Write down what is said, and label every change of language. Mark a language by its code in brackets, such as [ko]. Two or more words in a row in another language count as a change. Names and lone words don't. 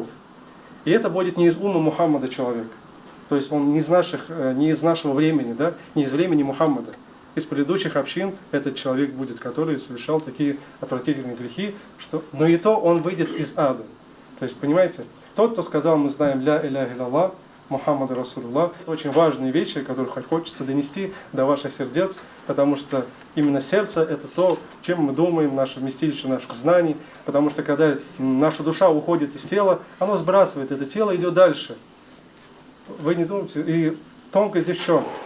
[ru] И это будет не из ума Мухаммада человек. То есть он не из нашего времени, да, не из времени Мухаммада. Из предыдущих общин этот человек будет, который совершал такие отвратительные грехи, но и то он выйдет из ада. То есть, понимаете, тот, кто сказал: мы знаем [ar] لا إله إلا الله، محمد رسول الله, [ru] очень важные вещи, которые хочется донести до ваших сердец, потому что именно сердце это то, чем мы думаем, наше вместилище наших знаний, потому что когда наша душа уходит из тела, оно сбрасывает это тело, идет дальше. Вы не думаете? И тонкость здесь в чем?